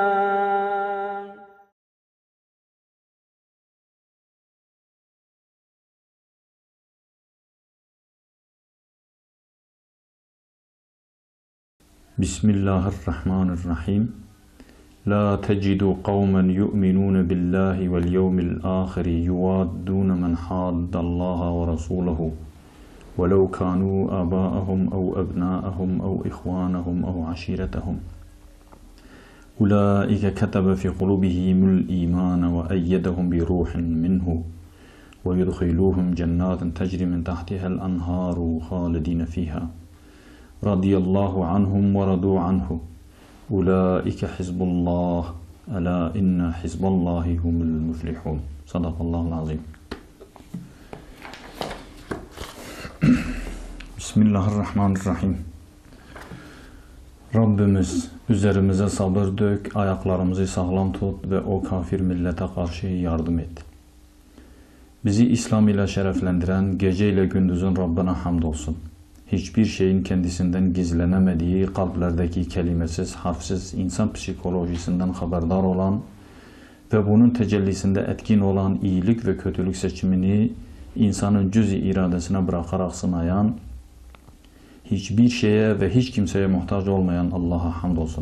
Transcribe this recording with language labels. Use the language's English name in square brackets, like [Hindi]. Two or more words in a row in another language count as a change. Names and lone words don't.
[Arabic] بسم الله الرحمن الرحيم. لا تجد قوما يؤمنون بالله واليوم الآخر يوادون من حاد الله ورسوله ولو كانوا آباءهم أو أبناءهم أو إخوانهم أو عشيرتهم. أولئك كتب في قلوبهم الإيمان وأيدهم بروح منه ويدخلهم جنات تجري من تحتها الأنهار خالدين فيها. رضي الله عنهم ورضوا عنه. أولئك حزب الله. ألا إن حزب الله هم المفلحون. صدق الله العظيم. بسم الله الرحمن الرحيم. [Turkish] Rabbimiz üzerimize sabır dök, ayaklarımızı sağlam tut ve o kafir millete karşı yardım et. Bizi İslam ile şereflendiren, gece ile gündüzün Rabbine hamdolsun. Hiçbir şeyin kendisinden gizlenemediği, kalplerdeki kelimesiz, harfsiz, insan psikolojisinden haberdar olan ve bunun tecellisinde etkin olan iyilik ve kötülük seçimini insanın cüz-i iradesine bırakarak sınayan, hiçbir şeye ve hiç kimseye muhtaç olmayan Allah'a hamdolsun.